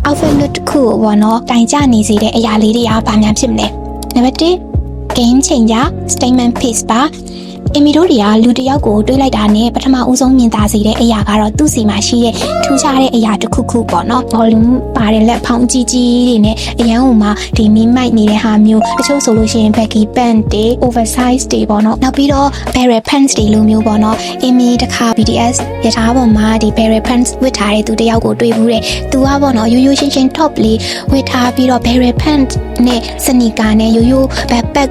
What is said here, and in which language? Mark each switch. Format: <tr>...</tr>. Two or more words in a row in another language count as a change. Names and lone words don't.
<en>outfit look</en> <my>တစ်ခုကိုပေါ့နော်တိုင်ကြနေစေတဲ့အရာလေးတွေကဘာများဖြစ်မလဲနံပါတ်1</my> <en>game changer statement piece</en> <my>ပါအမီတို့တွေကလူတစ်ယောက်ကိုတွေးလိုက်တာနဲ့ပထမဦးဆုံးမြင်သာစေတဲ့အရာကတော့သူ့စီမှာရှိတဲ့ထူးခြားတဲ့အရာတစ်ခုခုပေါ့နော် volume ပါတဲ့လက်ဖောင်းကြီးကြီးတွေနဲ့အရန်ဟိုမှာဒီမီးမိုက်နေတဲ့ဟာမျိုးတချို့ဆိုလို့ရှိ ရင်</my> <en>baggy pants</en> <my>တွေ oversize တွေပေါ့နော်နောက်ပြီးတော့</my> <en>barrel pants</en> <my>တွေလိုမျိုးပေါ့နော်အမီတစ်ခါ BTS ရထားပေါ်မှာဒီ</my> <en>barrel pants</en> <my>ဝတ်ထားတဲ့သူတစ်ယောက်ကိုတွေ့ဘူးတဲ့သူကပေါ့နော်ရိုးရိုးရှင်းရှင်း top လေးဝတ်ထားပြီးတော့</my> <en>barrel pants</en> <my>နဲ့ sneaker နဲ့ရိုးရိုး backpack</my>